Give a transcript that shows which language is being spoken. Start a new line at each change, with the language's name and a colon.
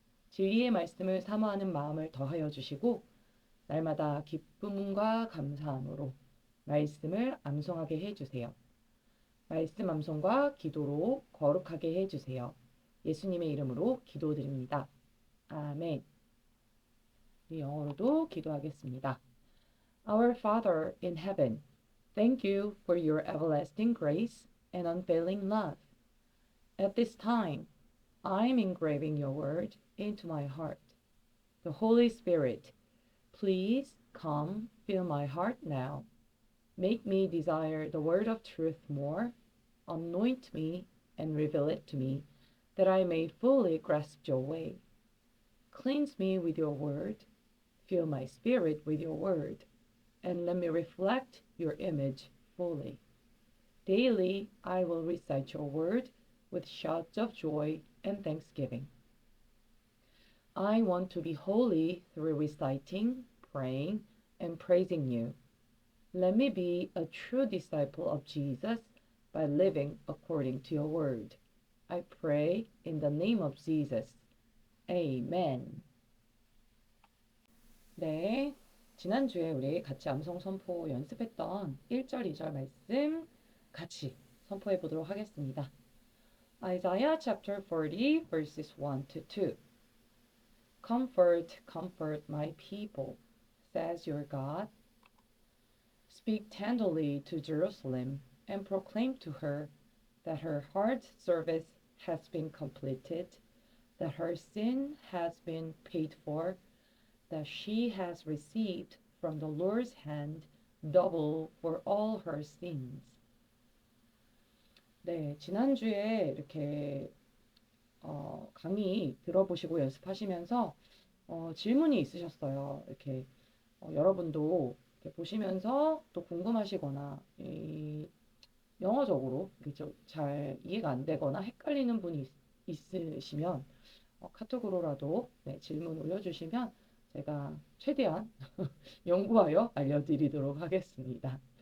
Korean: 진리의 말씀을 사모하는 마음을 더하여 주시고 날마다 기쁨과 감사함으로 말씀을 암송하게 해주세요. 말씀 암송과 기도로 거룩하게 해주세요. 예수님의 이름으로 기도드립니다. 아멘. 우리 영어로도 기도하겠습니다.
English: Our Father in heaven, thank you for your everlasting grace and unfailing love. At this time, I'm engraving your word into my heart. The Holy Spirit, please come fill my heart now. Make me desire the word of truth more. Anoint me and reveal it to me, that I may fully grasp your way. Cleanse me with your word. Fill my spirit with your word, and let me reflect your image fully. Daily I will recite your word with shouts of joy and thanksgiving. I want to be holy through reciting, praying, and praising you. Let me be a true disciple of Jesus by living according to your word. I pray in the name of Jesus. Amen.
Korean: 네, 지난주에 우리 같이 암송 선포 연습했던 1절, 2절 말씀 같이 선포해 보도록 하겠습니다.
English: Isaiah chapter 40 verses 1 to 2. Comfort, comfort my people, says your God. Speak tenderly to Jerusalem and proclaim to her that her heart's service has been completed, that her sin has been paid for, that she has received from the Lord's hand double for all her sins.
Korean: 네, 지난주에 이렇게 강의 들어보시고 연습하시면서 질문이 있으셨어요. 이렇게 여러분도 이렇게 보시면서 또 궁금하시거나 영어적으로 잘 이해가 안 되거나 헷갈리는 분이 있으시면 카톡으로라도 네, 질문 올려주시면 제가 최대한 연구하여 알려드리도록 하겠습니다.